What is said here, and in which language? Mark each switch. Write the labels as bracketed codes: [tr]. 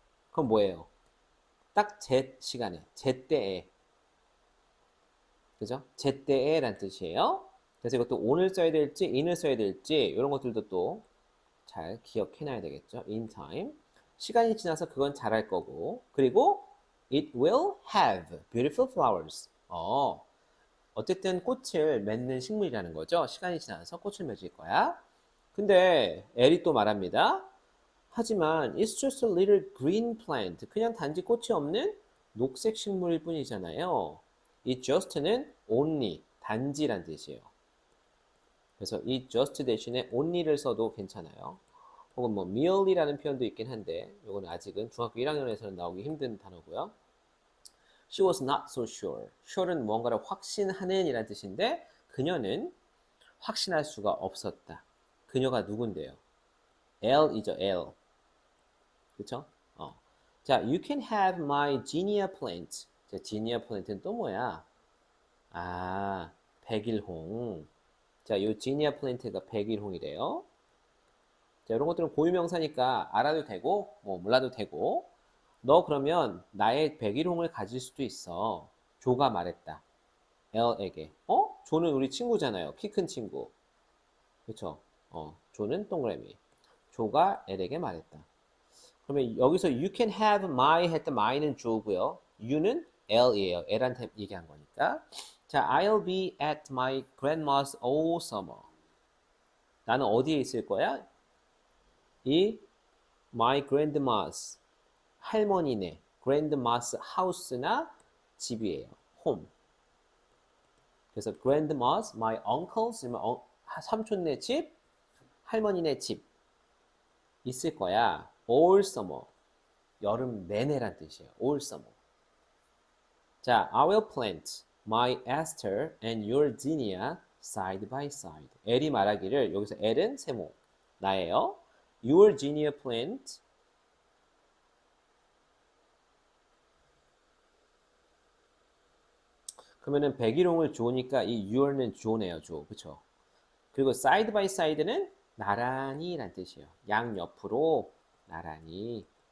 [ko] 그건 뭐예요? 딱 제 시간에, 제때에. 그죠? 제때에 란 뜻이에요. 그래서 이것도 on을 써야 될지, in을 써야 될지, 이런 것들도 또 잘 기억해놔야 되겠죠. [en] in time. [ko] 시간이 지나서 그건 자랄 거고. 그리고 [en] it will have beautiful flowers. [ko] 어쨌든 꽃을 맺는 식물이라는 거죠. 시간이 지나서 꽃을 맺을 거야. 근데 엘이 또 말합니다. 하지만 [en] it's just a little green plant. [ko] 그냥 단지 꽃이 없는 녹색 식물일 뿐이잖아요. 이 just는 only, 단지란 뜻이에요. 그래서 이 just 대신에 only를 써도 괜찮아요. 혹은 뭐 merely라는 표현도 있긴 한데 이거는 아직은 중학교 1학년에서는 나오기 힘든 단어고요. [en] She was not so sure. [ko] sure는 무언가를 확신하는 이란 뜻인데 그녀는 확신할 수가 없었다. 그녀가 누군데요? L이죠, L. 그쵸? [en] 자, you can have my zinnia plant. [ko] 자, zinnia plant는 또 뭐야? 아, 백일홍. 자, 요 zinnia plant가 백일홍이래요. 자, 이런 것들은 고유명사니까 알아도 되고, 뭐 몰라도 되고. 너 그러면 나의 백일홍을 가질 수도 있어. 조가 말했다. L에게. 조는 우리 친구잖아요. 키 큰 친구. 그쵸? 조는 동그라미. 조가 L에게 말했다. 그러면 여기서 [en] you can have my [ko] 했던 my는 조고요. you는 L이에요. L한테 얘기한 거니까. [en] 자, I'll be at my grandma's all summer. [ko] 나는 어디에 있을 거야? 이 [en] my grandma's [ko] 할머니네 [en] grandma's house [ko] 나 집이에요. home. 그래서 [en] grandma's my uncle's [ko] 삼촌네 집, 할머니네 집 있을 거야. [en] all summer. [ko] 여름 내내란 뜻이에요. all summer. [en] 자, I will plant my aster and your zinnia side by side. [ko] L이 말하기를 여기서 L은 세모 나예요. [en] Your zinnia plant [ko] 그러면은 백일홍을 조니까 이 your는 조네요. 조. 그쵸? 그리고 [en] side by side [ko] 는 나란히 란 뜻이에요. 양옆으로 나란히.